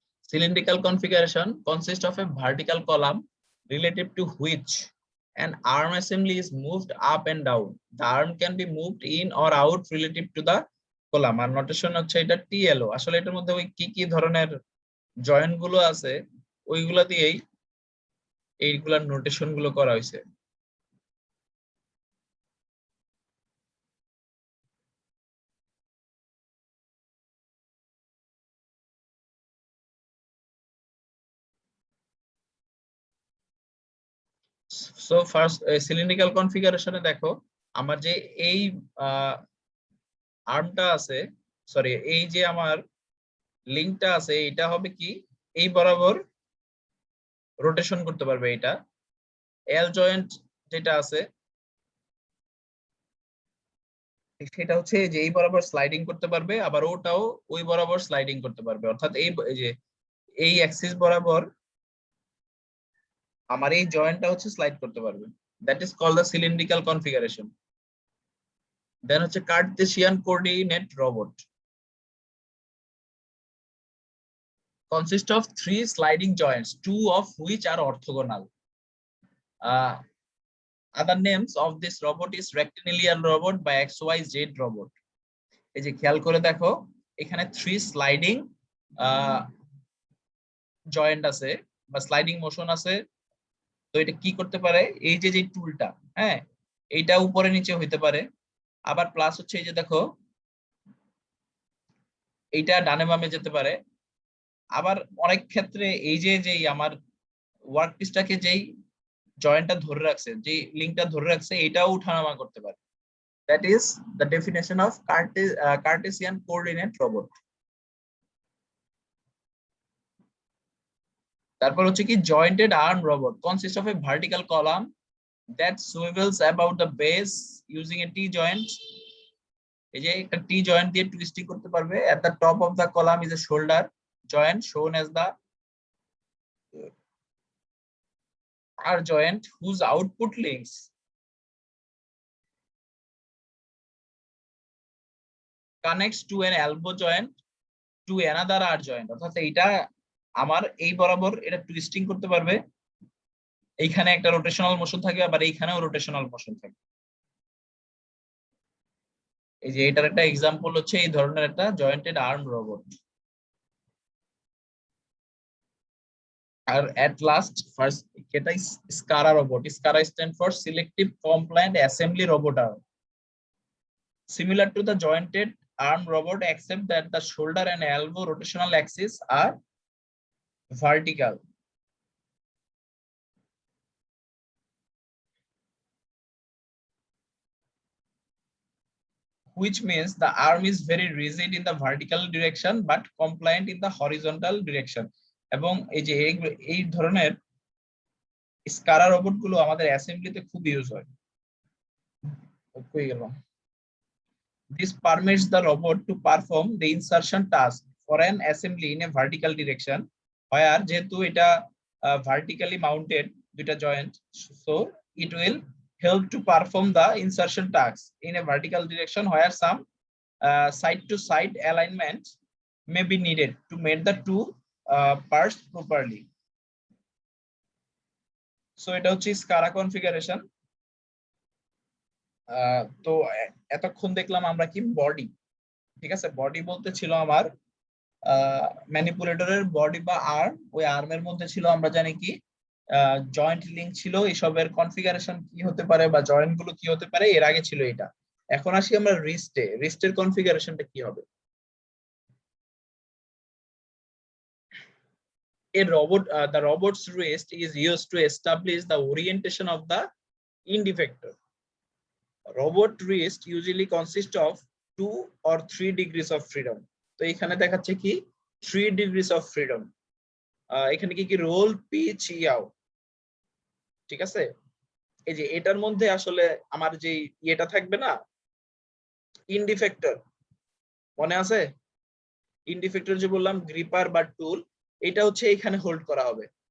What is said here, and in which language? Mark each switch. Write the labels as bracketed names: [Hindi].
[English] Cylindrical configuration consists of a vertical column relative to which an arm assembly is moved up and down. The arm can be moved in or out relative to the column. [Bangla] আর notation হচ্ছে এটা টিএলও। আসলে এটার মধ্যে ওই কি কি ধরনের joint গুলো আছে ওইগুলা দিয়েই এইগুলার নোটেশন গুলো করা হয়েছে। সো ফার্স্ট সিলিন্ড্রিক্যাল কনফিগারেশনে দেখো আমার যে এই আর্মটা আছে, সরি এই যে আমার লিঙ্কটা আছে, এটা হবে কি এই বরাবর রোটেশন করতে পারবে। এটা এল জয়েন্ট যেটা আছে সেটা হচ্ছে যে এই বরাবর স্লাইডিং করতে পারবে, আবার ওটাও ওই বরাবর স্লাইডিং করতে পারবে। অর্থাৎ এই যে এই অ্যাক্সিস বরাবর আমার এই জয়েন্টটা হচ্ছে স্লাইড করতে পারবে। [English] That is called the cylindrical configuration. Then [Bangla] হচ্ছে [English] Cartesian coordinate robot consist of three sliding joints, two of which are orthogonal. Other names of this robot is rectilinear robot by XYZ robot. [Bangla] এই যে খেয়াল করে দেখো এখানে three sliding joint আছে বা sliding motion আছে। তো এটা কি করতে পারে, এই যে যে টুলটা, হ্যাঁ এইটা উপরে নিচে হইতে পারে। আবার প্লাস হচ্ছে এই যে দেখো এইটা ডানে বামে যেতে পারে। আবার অনেক ক্ষেত্রে এই যে যে আমার ওয়ার্ক পিসটাকে যেই জয়েন্টটা ধরে রাখছে, যে লিঙ্কটা ধরে রাখছে, এটাও উঠানামা করতে পারে। [English] That is the definition of Cartesian coordinate robot. [Bangla] তারপর হচ্ছে কি [English] Jointed arm robot consist of a vertical column that swivels about the base using a T joint. [Bangla] এই যে একটা টি জয়েন্ট দিয়ে টুইস্টিং করতে পারবে। [English] At the top of the column is a shoulder joint shown as the R joint whose output links connects to an elbow joint to another R joint। [Bangla] অর্থাৎ এইটা আমার এই বরাবর এটা টুইস্টিং করতে পারবে, এইখানে একটা রোটেশনাল মোশন থাকবে, আবার এইখানেও রোটেশনাল মোশন থাকবে। এই যে এটার একটা এক্সাম্পল হচ্ছে এই ধরনের একটা jointed arm robot. আর [English] at last first [Bangla] এটা স্কারা robot. [English] SCARA stand for selective compliant assembly robot arm, similar to the jointed arm robot except that the shoulder and elbow rotational axes are vertical, which means the arm is very rigid in the vertical direction but compliant in the horizontal direction। [Bangla] এবং এই যে এই ধরনের স্কারা robot গুলো আমাদের অ্যাসেম্বলিতে খুব use হয়। [English] This permits the robot to perform the insertion task for an assembly in a vertical direction, where [Bangla] যেহেতু এটা [English] vertically mounted দুইটা joint, so it will help to perform the insertion task in a vertical direction where some side to side alignment may be needed to make the two parts properly. [Bangla] So এটা হচ্ছে স্কারা configuration. তো এতক্ষণ দেখলাম আমরা কি body, ঠিক আছে। Body বলতে ছিল আমার ম্যানিপুলেটরের বডি বা আর্ম, ওই আর্মের মধ্যে ছিল আমরা জানি কি জয়েন্ট লিংক ছিল, এসবের কনফিগারেশন কি হতে পারে বা জয়েন্ট গুলো কি হতে পারে, এর আগে ছিল এটা। এখন আসি আমরা রিস্টে। রিস্টের কনফিগারেশনটা কি হবে। [English] The robot's wrist is used to establish the orientation of the end effector. Robot wrist usually consist of 2 or 3 degrees of freedom। [Bangla] তো এখানে দেখাচ্ছে কি 3 degrees of freedom। এখানে কি কি রোল পিচ ইয়াও, ঠিক আছে। এই যে এটার মধ্যে আসলে আমার যে ইয়েটা থাকবে না, ইন্ডিফেক্টর, মনে আছে ইন্ডিফেক্টর যে বললাম গ্রিপার বা টুল, এটা হচ্ছে এখানে হোল্ড করা হবে।